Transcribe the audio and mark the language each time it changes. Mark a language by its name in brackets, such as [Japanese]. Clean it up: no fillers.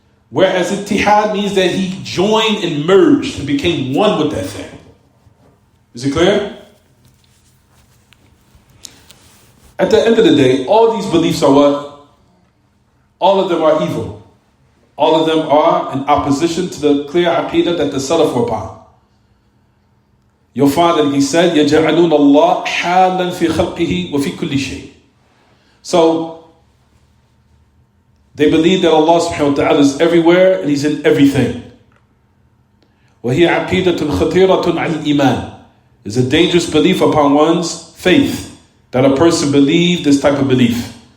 [English] Whereas ittihad means that He joined and merged and became one with that thing. Is it clear? At the end of the day, all these beliefs are what? All of them are evil. All of them are in opposition to the clear aqidah that the Salaf were upon. You'll find that He said, [Arabic] يَجَعَلُونَ اللَّهَ حَالًا فِي خَلْقِهِ وَفِي كُلِّ شَيْءٍ. [English] So, they believe that Allah subhanahu wa ta'ala is everywhere and He's in everything. [Arabic] وَهِيَ عَقِيدَةٌ خَطِيرَةٌ عَلِ الْإِيمَانِ. [English] It's a dangerous belief upon one's faith, that a person believes this type of belief.